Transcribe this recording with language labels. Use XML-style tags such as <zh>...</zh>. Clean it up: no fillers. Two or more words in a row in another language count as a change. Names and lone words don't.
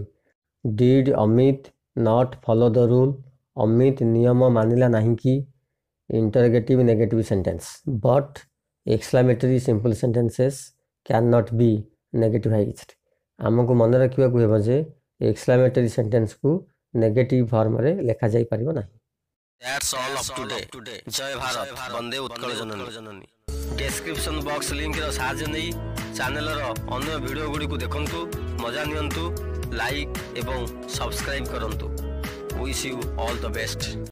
<en>Did Amit not follow the rule,</en> <or>ଅମିତ ନିୟମ ମାନିଲା ନାହିଁ କି।</or> <en>Interrogative negative sentence. But exclamatory simple sentences cannot be negativized.</en> <or>ଆମକୁ ମନେ ରଖିବାକୁ ହେବ ଯେ</or> <en>exclamatory sentenceକୁ negative formରେ</en> <or>ଲେଖାଯାଇପାରିବ ନାହିଁ।</or> <en>That's all of today.</en> <or>ଜୟ ଭାରତ, ବନ୍ଦେ ଉତ୍କଳ ଜନନୀ।</or> <en>description box linkର</en> <or>ସାହାଯ୍ୟ ନେଇ ଚ୍ୟାନେଲର ଅନ୍ୟ ଭିଡ଼ିଓ ଗୁଡ଼ିକୁ ଦେଖନ୍ତୁ, ମଜା ନିଅନ୍ତୁ, ଲାଇକ୍ ଏବଂ ସବସ୍କ୍ରାଇବ୍ କରନ୍ତୁ।</or> <en>Wish you all the best.</en>